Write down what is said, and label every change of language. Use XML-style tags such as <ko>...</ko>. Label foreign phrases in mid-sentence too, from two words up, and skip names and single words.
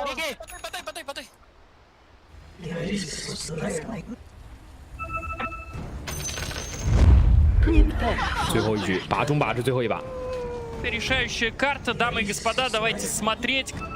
<tl>Sige. Patay.</tl> <zh>最后一局，把中把是最后一把。</zh> <ru>Решающая карта, дамы и господа, давайте смотреть.</ru>